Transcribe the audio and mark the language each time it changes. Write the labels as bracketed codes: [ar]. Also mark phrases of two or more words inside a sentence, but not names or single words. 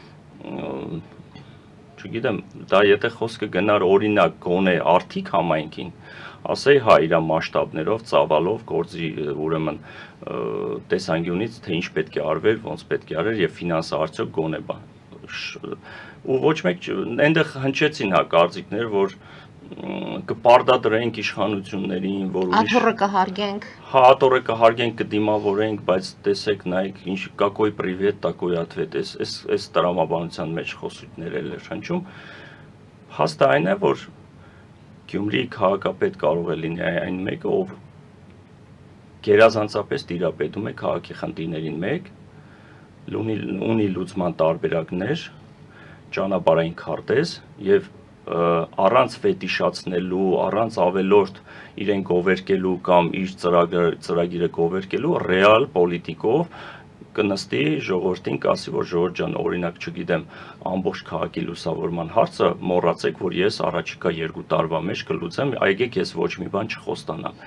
[hy] չգիտեմ, դա եթե խոսքը գնար օրինակ գոնե Արթիկ համայնքին, ասեի հա իրա մասշտաբներով, ծավալով, գործի ուրեմն տեսանկյունից, թե ինչ պետք է արվեր, ոնց պետք է արվեր եւ ֆինանսը արդյոք գոնե բան։ Ու ոչ մեկ այնտեղ հնչեցին հա կարծիքներ, որ կպարտադրենք իշխանություններին, որ աթոռը կհարգենք։ Հա, աթոռը կհարգենք, կդիմավորենք, բայց տեսեք, նայեք, ինչ [ru] какой привет, такой ответ, [hy] այս տրամաբանության մեջ խոսույթներ էլ էր հնչում։ Հաստը այն է, որ Գյումրիի քաղաքապետ կարող է լինի այն մեկը, ով գերազանցապես տիրապետում է քաղաքի խնդիրներին մեկ, ունի լուծման տարբերակներ, ճանապարհային քարտեզ եւ առանց վետիշացնելու, առանց ավելորդ իրեն գովերկելու կամ իր ծրագիրը գովերկելու, ռեալ պոլիտիկով կնստի ժողովրդին կասի, որ ժողովուրդ ջան, օրինակ չգիտեմ, ամբողջ քաղաքի լուսավորման հարցը մոռացեք, որ ես առաջիկա 2 տարվա մեջ կլուծեմ, այգեք ես ոչ մի բան չխոստանամ։